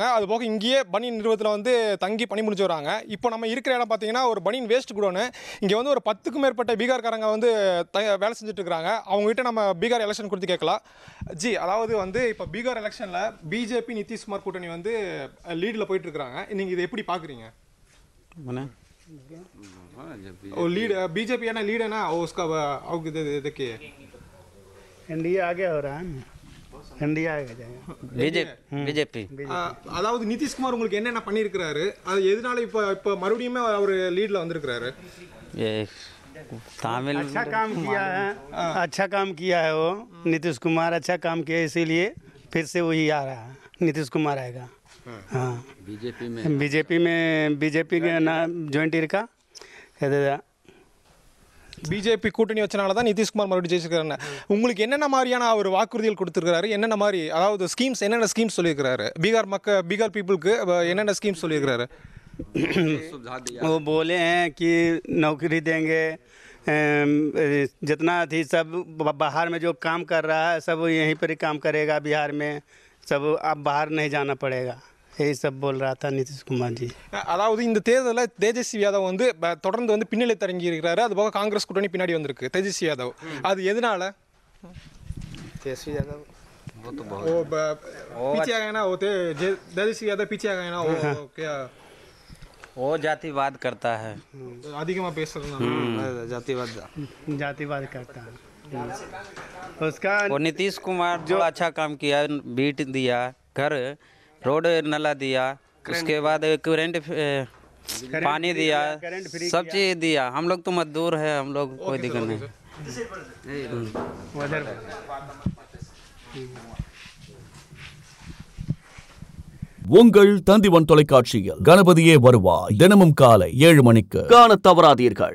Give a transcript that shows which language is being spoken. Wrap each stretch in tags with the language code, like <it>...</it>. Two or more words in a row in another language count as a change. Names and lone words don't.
<ta>அதுபோக இங்கேயே பனியன் நிறுவனத்தில் வந்து தங்கி பணி முடிச்சு வராங்க. இப்போ நம்ம இருக்கிற இடம் பார்த்தீங்கன்னா ஒரு பனியன் வேஸ்ட் குடோனு. இங்கே வந்து ஒரு 10க்கும் மேற்பட்ட பீகார்காரங்க வந்து வேலை செஞ்சுட்டு இருக்கிறாங்க. அவங்ககிட்ட நம்ம பீகார் எலெக்ஷன் கொடுத்து கேட்கலாம். ஜி, அதாவது வந்து இப்போ பீகார் எலெக்ஷனில் பிஜேபி நிதிஷ்குமார் கூட்டணி வந்து லீடில் போயிட்டு இருக்கிறாங்க. நீங்கள் இதை எப்படி பார்க்குறீங்க?</ta> <hi>लीड बीजेपी है ना, लीड है ना, उसका देखिए इंडिया आगे हो रहा है ना, इंडिया आगे जाएगा बीजेपी.</hi> <ta>அதாவது நிதிஷ்குமார் உங்களுக்கு என்னென்ன பண்ணியிருக்கிறாரு, அது எதனால இப்போ மறுபடியும் அவர் லீடில் வந்திருக்கிறாரு?</ta> <hi>तमिल अच्छा काम किया है वो नीतीश कुमार, अच्छा काम किया, इसीलिए फिर से वही आ रहा है, नीतीश कुमार आएगा. हाँ, बीजेपी के ना जॉइंट இருக்கா,</hi> <ta>பிஜேபி கூட்டணி வச்சனால தான் நிதிஷ்குமார் மறுபடியும் ஜெயிச்சிருக்காரு. உங்களுக்கு என்னென்ன மாதிரியான அவர் வாக்குறுதிகள் கொடுத்துருக்காரு? என்னென்ன மாதிரி, அதாவது ஸ்கீம்ஸ், என்னென்ன ஸ்கீம்ஸ் சொல்லியிருக்கிறாரு? பீகார் பீப்புளுக்கு என்னென்ன ஸ்கீம்ஸ் சொல்லியிருக்கிறாரு?</ta> <hi>वो बोले हैं कि नौकरी देंगे, जितना थी सब बाहर में जो काम कर रहा है सब यहीं पर ही काम करेगा बिहार में, सब अब बाहर नहीं जाना पड़ेगा, यही सब बोल रहा था नीतीश कुमार जी।</hi> <ta>அதாவது இந்த தேர்தலில் தேஜஸ்வி யாதவ் வந்து தொடர்ந்து வந்து பின்னலை தரங்கி இருக்கிறாரு. அது போக காங்கிரஸ் கூட்டணி பின்னாடி வந்திருக்கு தேஜஸ்வி யாதவ். அது எதனால?</ta> <hi>तेजस्वी यादव वो पीछे आ गए ना, वो तेजस्वी यादव पीछे आ गए ना, वो क्या वो जातिवाद करता है,</hi> <ta>அதிகமாக பேசுறது</ta> <hi>जातिवाद करता है उसका। वो नीतीश कुमार जो अच्छा काम किया, बीट दिया, घर रोड नाला दिया, उसके बाद करेंट पानी दिया, सब चीज़ दिया। हम लोग तो मजदूर है, हम लोग कोई दिक्कत नहीं।</hi> <ta>உங்கள் தந்திவன் தொலைக்காட்சியில் கணபதியே வருவாய் தினமும் காலை 7 மணிக்கு காணத் தவறாதீர்கள்.</ta>